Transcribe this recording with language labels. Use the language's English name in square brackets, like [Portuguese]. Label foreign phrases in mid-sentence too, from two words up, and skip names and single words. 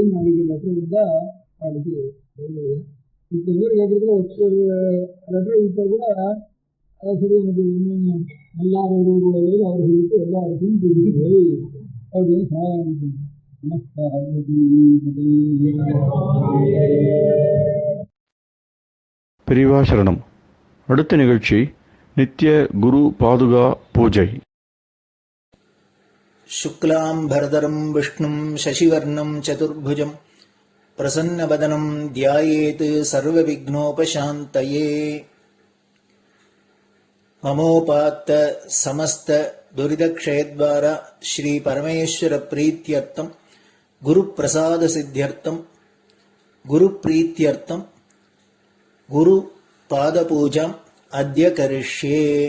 [Tamil] நாளைக்கு லெட்டர் இருந்தால் அதுக்கு இப்போ பேர் கேட்கறதுல ஒரு லெட்டர் கொடுத்தா கூட அதான் சரி எனக்கு இன்னும் நல்லா ஒருவரோட அவர் சொல்லிட்டு எல்லாருக்கும் தெரியுது அப்படின்னு சமாதானம். பெரியவா சரணம். அடுத்த நிகழ்ச்சி நித்திய குரு பாதுகா பூஜை. [Sanskrit] शुक्लां भरदरं विष्णुं शशिवर्णं चतुर्भुजं प्रसन्नवदनं ध्यायेत् सर्वविघ्नोपशान्तये. ममोपात्त समस्त दुरितक्षयद्वारा श्री परमेश्वर प्रीत्यर्थं गुरुप्रसाद सिद्ध्यर्थं गुरुप्रीत्यर्थं गुरुपादपूजाम् अद्य करिष्ये.